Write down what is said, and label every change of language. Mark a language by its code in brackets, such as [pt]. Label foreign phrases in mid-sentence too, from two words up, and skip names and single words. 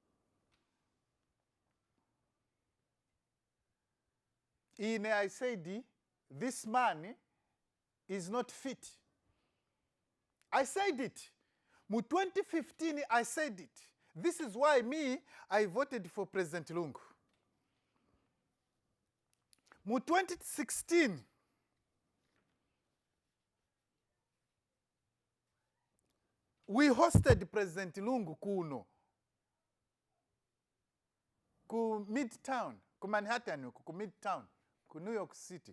[en] I said, this man is not fit. I said it. Mu 2015, I said it. This is why I voted for President Lungu. Mu 2016, we hosted President Lungu kuno ku Midtown, ku Manhattan, ku Midtown, ku New York City.